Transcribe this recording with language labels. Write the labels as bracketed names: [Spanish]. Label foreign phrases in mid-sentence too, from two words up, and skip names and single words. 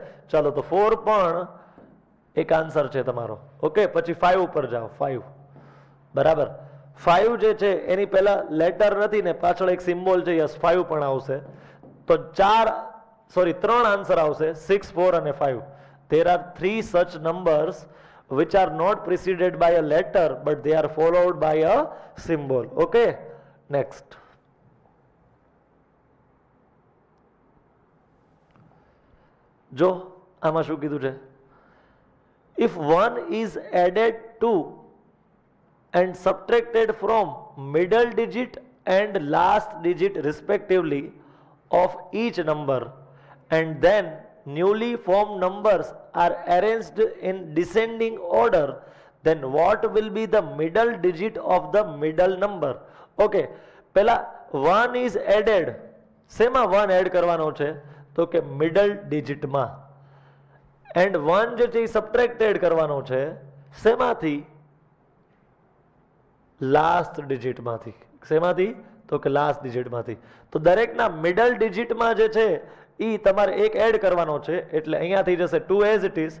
[Gujarati] ચાલો, તો 4 પણ એક આન્સર છે તમારો. ઓકે, પછી 5 ઉપર જાઓ. 5 બરાબર. 5 જે છે એની પહેલા લેટર નથી ને પાછળ એક સિમ્બોલ છે, યસ 5 પણ આવશે. તો 3 આન્સર આવશે, 6, 4 અને 5. [English] There are 3 such numbers which are not preceded by a letter but they are followed by a symbol. Okay, next. [Gujarati] જો આમાં શું કીધું છે? [English] If 1 is added to and subtracted from middle digit and last digit respectively of each number, and then newly formed numbers are arranged in descending order, then what will be the middle digit of the middle number? Okay, [Gujarati] પેલા [English] 1 is added. [Gujarati] શેમાં 1 એડ કરવાનો છે? તો કે મિડલ ડિજિટમાં. એન્ડ 1 જે છે એ સબટ્રેક્ટેડ કરવાનો છે શેમાંથી? લાસ્ટ ડિજિટમાંથી. શેમાંથી? તો કે લાસ્ટ ડિજિટમાંથી. તો દરેકના મિડલ ડિજિટમાં જે છે એ તમારે એક એડ કરવાનો છે, એટલે અહીંયા થઈ જશે 2 [English] as it is.